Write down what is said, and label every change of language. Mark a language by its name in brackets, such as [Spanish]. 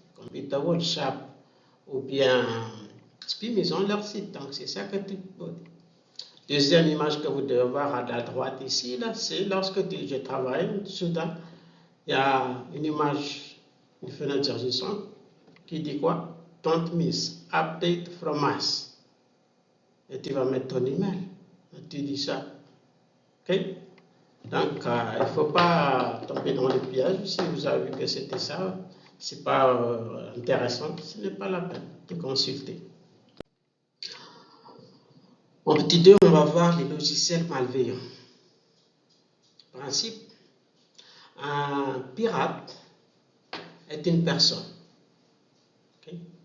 [French] Computer Wall, Sharp, ou bien SPIM, ils ont leur site. Donc, c'est ça que tu peux. Deuxième image que vous devez voir à la droite ici, là, c'est lorsque je travaille, soudain, il y a une image, une fenêtre surgissante qui dit quoi? [English] Don't miss, update from us. [French] Et tu vas mettre ton email. Et tu dis ça. OK? Donc, il ne faut pas tomber dans le piège. Si vous avez vu que c'était ça, ce n'est pas intéressant, ce n'est pas la peine de consulter. En petit 2, on va voir les logiciels malveillants. Principe, un pirate est une personne. Okay?